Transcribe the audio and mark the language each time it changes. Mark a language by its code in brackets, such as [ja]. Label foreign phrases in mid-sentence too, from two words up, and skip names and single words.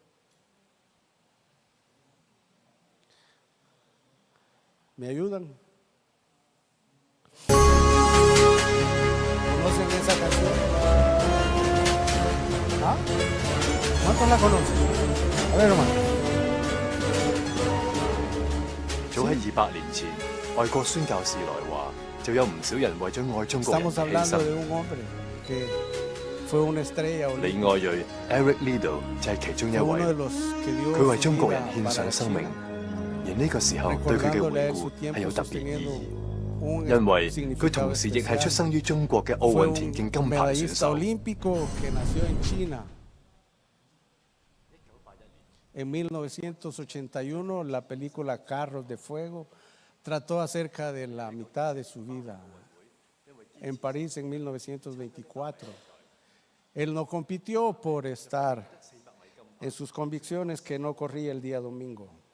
[es] ¿Me ayudan? ¿Conocen esa canción? ¿Ah? ¿Cuántos la conocen? A ver, hermano. [yue] 早喺200年前，外國宣教士來華，就有唔少人為咗愛中國人 [es] Estamos [yue] 犧 [es] hablando [yue] 牲。 [es] de un hombre que fue una estrella [yue] 李 [es] olímpica. [yue] 愛銳 Eric Liddell 就係其中一 [es] Fue uno de [yue] 位， [es] los que dio [yue] 佢為 [es] su [yue] 中國 [es] vida [yue] 人獻 [es] para [yue] 上生命， [es] China, [yue] 而呢個時候對佢嘅 [es] recordándole [yue] 回 [es] a su [yue] 顧 [es] tiempo [yue] 係有特別意 [es] sosteniendo [yue] 義， [es] un [yue] 因為佢 [es] significado [yue] 同時亦係出 [es] especial. [yue] 生於中國嘅奧 [es] Fue [yue] 運田徑 [es] un [yue] 金牌選 [es] medallista [yue] 手。 [es] olímpico que nació en China. En 1981, la película Carros de Fuego trató acerca de la mitad de su vida. En París en 1924. Él no compitió por estar en sus convicciones que no corría el día domingo.